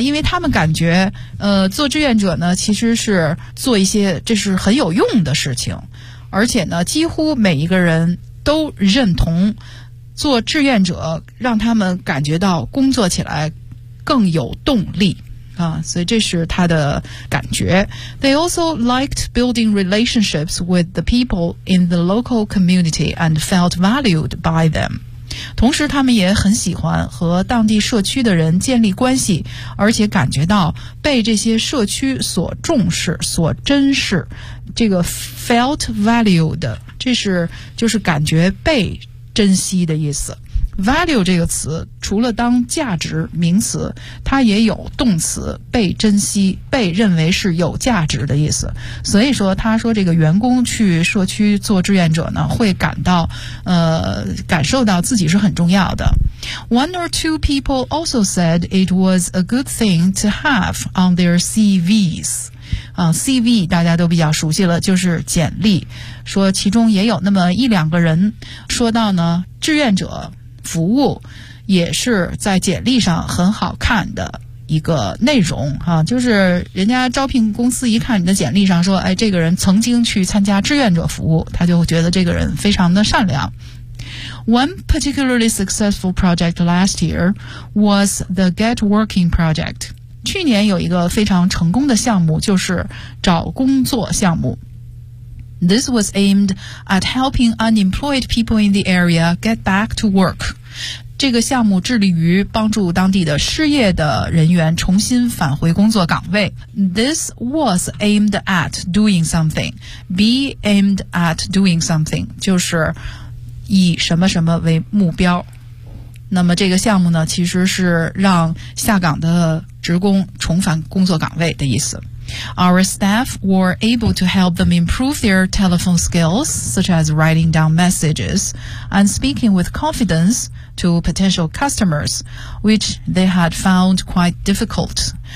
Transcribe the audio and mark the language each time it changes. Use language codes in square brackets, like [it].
[zh] 因为他们感觉做志愿者呢其实是做一些这是很有用的事情，而且呢几乎每一个人都认同做志愿者让他们感觉到工作起来更有动力啊，所以这是他的感觉。 [en] They also liked building relationships with the people in the local community and felt valued by them. [zh] 同时他们也很喜欢和当地社区的人建立关系，而且感觉到被这些社区所重视所珍视。这个 [en] felt valued [zh] 这是就是感觉被珍惜的意思。 Value 这个词除了当价值名词，它也有动词被珍惜被认为是有价值的意思。所以说他说这个员工去社区做志愿者呢会感到感受到自己是很重要的。 [en] One or two people also said it was a good thing to have on their CVs. [zh] CV 大家都比较熟悉了，就是简历，说其中也有那么一两个人说到呢，志愿者服务也是在简历上很好看的一个内容啊，就是人家招聘公司一看你的简历上说，哎，这个人曾经去参加志愿者服务，他就觉得这个人非常的善良。 [en] One particularly successful project last year was the Get Working Project. [zh] 去年有一个非常成功的项目，就是找工作项目。 [en] This was aimed at helping unemployed people in the area get back to work. [zh] 这个项目致力于帮助当地的失业的人员重新返回工作岗位。 [en] This was aimed at doing something. Be aimed at doing something. [zh] 就是以什么什么为目标，那么这个项目呢，其实是让下岗的职工重返工作岗位的意思。 [en] Our staff were able to help them improve their telephone skills, such as writing down messages and speaking with confidence to potential customers, which they had found quite difficult.